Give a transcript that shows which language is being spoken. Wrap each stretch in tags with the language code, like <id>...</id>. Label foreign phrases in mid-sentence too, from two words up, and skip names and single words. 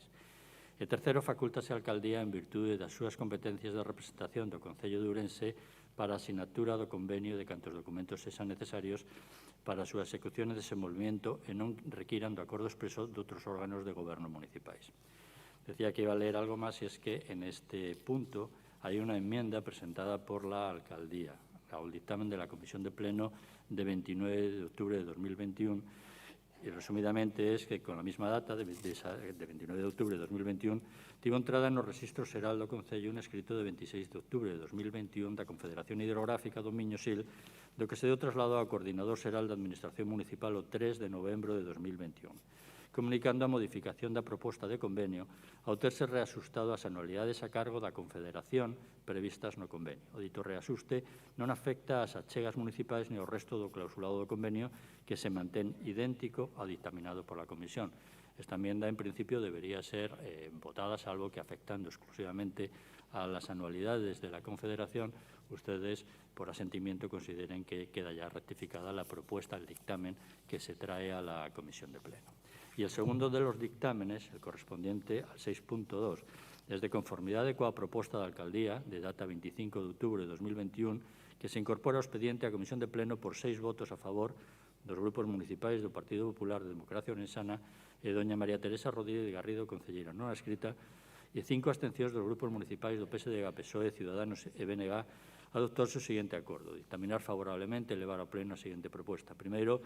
<gl>E terceiro, facúltase a Alcaldía en virtude das súas competencias de representación do Concello de Ourense para a sinatura do convenio de cantos documentos sexan necesarios para a súa execución e desenvolvemento e non requiran do acordo expreso de outros órganos de goberno municipais.</gl> <es>Decía que iba a leer algo más y es que en este punto hay una enmienda presentada por la Alcaldía al dictamen de la Comisión de Pleno de 29 de octubre de 2021 y resumidamente es que con la misma data de 29 de octubre de 2021</es> <gl>tivo entrada no Registro Xeral do Concello un escrito de 26 de octubre de 2021 da Confederación Hidrográfica do Miño-Sil do que se deu traslado ao Coordinador Xeral da Administración Municipal o 3 de novembro de 2021. Comunicando a modificación da proposta de convenio ao terse reasustado as anualidades a cargo da Confederación previstas no convenio. O dito reasuste non afecta ás achegas municipais ni ao resto do clausulado do convenio que se mantén idéntico ao dictaminado pola Comisión.</gl> <es>Esta enmienda, en principio, debería ser votada, salvo que afectando exclusivamente a las anualidades de la Confederación, ustedes, por asentimiento, consideren que queda ya rectificada la propuesta, el dictamen que se trae a la Comisión de Pleno. Y el segundo de los dictámenes, el correspondiente al 6.2, es</es> <gl>de conformidade coa proposta da Alcaldía, de data 25 de outubro de 2021, que se incorpora ao expediente a Comisión de Pleno por 6 votos a favor dos grupos municipais do Partido Popular de Democracia Onesana e doña María Teresa Rodríguez Garrido, concelleira non escrita, e 5 abstencións dos grupos municipais do PSDG, PSOE, Ciudadanos e BNG, adoptouse o seguinte acordo: dictaminar favorablemente e levar ao Pleno a seguinte proposta.</gl>